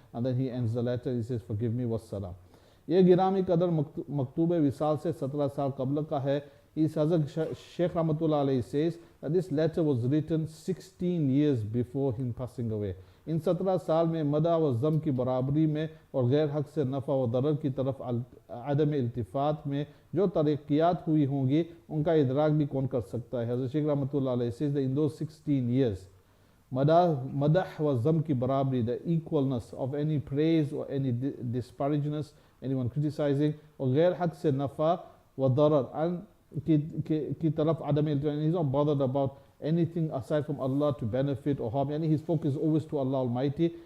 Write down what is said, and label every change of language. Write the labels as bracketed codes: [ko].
[en] And then he ends the letter, he says forgive me wassalam. [hi] ये गिरामी कदर मकतूब विसाल से 17 साल कबल का है. [en] His Hazrat Sheikh Rahmatullah Alayhi says that this letter was written 16 years before him passing away. [hi] इन 17 साल में मदा व ज़म की बराबरी में और गैर हक से नफ़ा व दरर की तरफ अदम इल्तिफ़ात में जो तरक्यात हुई होंगी उनका इदराक भी कौन कर सकता है. [en] हज़रत शेख रहमतुल्लाह अलैहि says that in those 16 years [hi] मदह व ज़म की बराबरी, [en] the equalness of any praise or any disparageness, anyone criticizing, [hi] और गैर हक से नफ़ा व दरर [en] and [hi] की तरफ अदम इल्तिफ़ात, [en] he's not bothered about anything aside from Allah to benefit or harm. And his focus is always to Allah Almighty.